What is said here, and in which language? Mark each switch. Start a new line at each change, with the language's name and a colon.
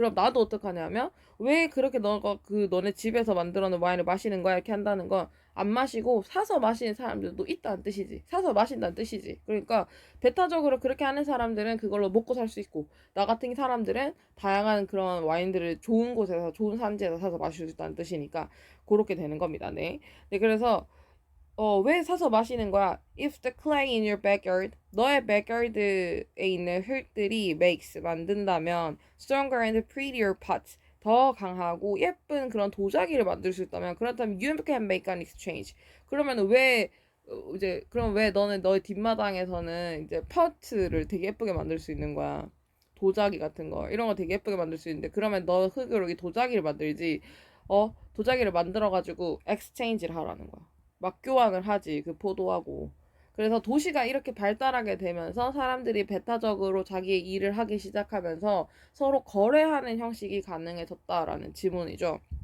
Korean: 그럼 나도 어떡하냐면 왜 그렇게 너가 그 너네 집에서 만들어낸 와인을 마시는 거야 이렇게 한다는 건 안 마시고 사서 마시는 사람들도 있다는 뜻이지. 사서 마신다는 뜻이지. 그러니까 배타적으로 그렇게 하는 사람들은 그걸로 먹고 살 수 있고 나 같은 사람들은 다양한 그런 와인들을 좋은 곳에서 좋은 산지에서 사서 마실 수 있다는 뜻이니까 그렇게 되는 겁니다. 네. 네 그래서 왜 사서 마시는 거야?
English: If the clay in your backyard,
Korean: 너의 backyard에 있는 흙들이 만든다면
English: stronger and prettier pots,
Korean: 더 강하고 예쁜 그런 도자기를 만들 수 있다면 그렇다면
English: you can make an exchange.
Korean: 그러면 그럼 왜 너는 너의 뒷마당에서는 이제 퍼트를 되게 예쁘게 만들 수 있는 거야? 도자기 같은 거 이런 거 되게 예쁘게 만들 수 있는데 그러면 너 흙으로 이 도자기를 만들지 도자기를 만들어 가지고 exchange를 하라는 거야. 막 교환을 하지 그 포도하고. 그래서 도시가 이렇게 발달하게 되면서 사람들이 배타적으로 자기의 일을 하기 시작하면서 서로 거래하는 형식이 가능해졌다라는 지문이죠.